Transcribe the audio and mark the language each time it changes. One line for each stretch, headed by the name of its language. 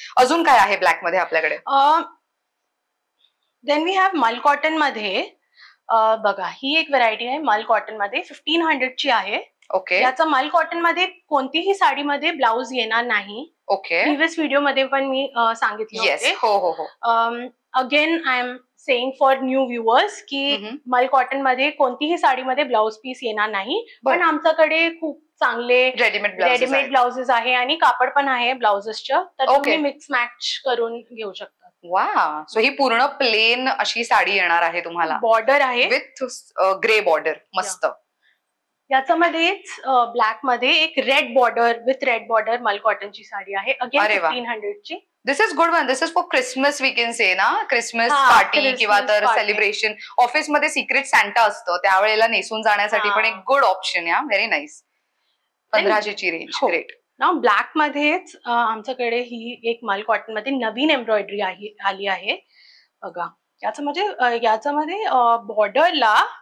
Marathi: अजून काय आहे ब्लॅक मध्ये आपल्याकडे?
English: then we have
Marathi: मल कॉटन मध्ये बघा, ही एक व्हरायटी आहे मल कॉटन मध्ये, 1500 ची आहे.
English: okay
Marathi: याचा मल कॉटन मध्ये कोणतीही साडीमध्ये ब्लाउज येणार नाही.
English: okay
Marathi: प्रिव्हियस व्हिडिओ मध्ये पण मी सांगितले
English: yes
Marathi: होते. हो हो हो
English: again I am saying for new viewers की
Marathi: हम्म. मल कॉटन मध्ये कोणतीही साडीमध्ये ब्लाउज पीस येणार नाही. बरं. पण आमच्याकडे खूप चांगले रेडीमेड ब्लाउजेस आहे आणि कापड पण आहे ब्लाउजेसचं, तर
English: Okay.
Marathi: तुम्ही मिक्स मॅच करून घेऊ शकता. वा सो ही पूर्ण प्लेन अशी साडी येणार आहे तुम्हाला बॉर्डर आहे
English: with grey border मस्त
Marathi: याच्यामध्येच ब्लॅक मध्ये एक red border
English: with red border
Marathi: मल कॉटनची साडी आहे.
English: again
Marathi: अरे वा. 1500 ची.
English: This is good one. This is for Christmas we can say ना, Christmas
Marathi: हा,
English: party Christmas
Marathi: किंवा तर
English: party.
Marathi: सेलिब्रेशन ऑफिसमध्ये सिक्रेट सॅन्टा असतं त्यावेळेला नेसून जाण्यासाठी हा. पण एक गुड ऑप्शन या.
English: Very nice.
Marathi: 1500 ची रेंज. हो.
English: Great.
Marathi: ना ब्लॅक मध्येच आमच्याकडे ही एक मल कॉटन मध्ये नवीन एम्ब्रॉयडरी आली आहे. बघा, याच्यामध्ये बॉर्डरला